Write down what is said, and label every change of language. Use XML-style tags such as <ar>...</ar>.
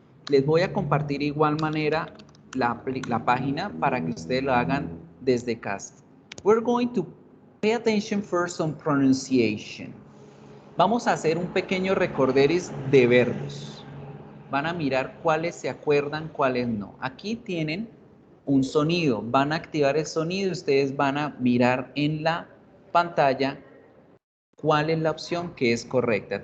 <es>Les voy a compartir igual manera la página para que ustedes lo hagan desde casa.</es> <en>We're going to pay attention first on pronunciation.</en> <es>Vamos a hacer un pequeño recorderis de verbos. Van a mirar cuáles se acuerdan, cuáles no. Aquí tienen un sonido. Van a activar el sonido y ustedes van a mirar en la pantalla cuál es la opción que es correcta.</es>